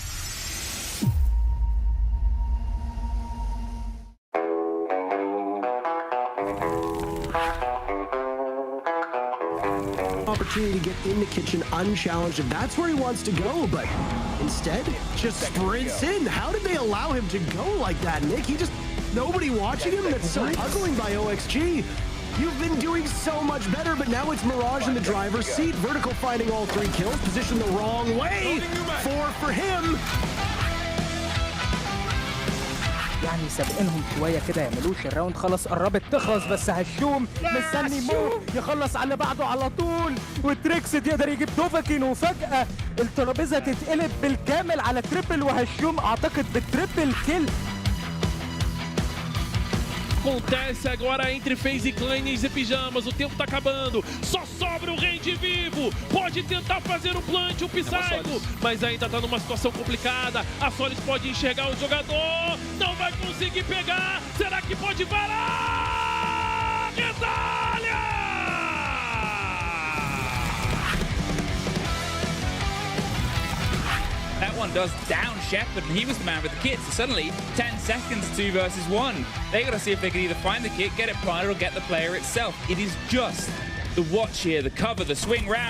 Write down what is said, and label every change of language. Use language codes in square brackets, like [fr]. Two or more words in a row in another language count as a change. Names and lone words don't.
[en] Opportunity to get in the kitchen unchallenged, and that's where he wants to go, but instead just sprints in. How did they allow him to go like that, Nick? He just, nobody watching him? That's so puzzling by OXG. You've been doing so much better, but now it's Mirage in the driver's seat. Vertical finding all 3 kills, positioned the wrong way. 4 for him. [ar] يعني سابقينهم شويه كده يعملوش الراوند، خلاص قربت تخلص، بس هشوم مستني مو يخلص على بعده على طول، وتريكسد يقدر يجيب دوفاكين، وفجأة الترابيزه تتقلب بالكامل على تريبل، وهشوم اعتقد بالتريبل كيل. [pt] Acontece agora entre FaZe Clan e Pijamas, o tempo tá acabando, só sobra o Range vivo, pode tentar fazer o plant, o Psycho, mas ainda tá numa situação complicada, a Solis pode enxergar o jogador, não vai conseguir pegar, será que pode parar? Retalha! [en] That one does down Shepard, and he was the man with the kit, so suddenly 10 seconds 2 versus 1. They gotta see if they can either find the kit, get it planted, or get the player itself. It is just the watch here, the cover, the swing round.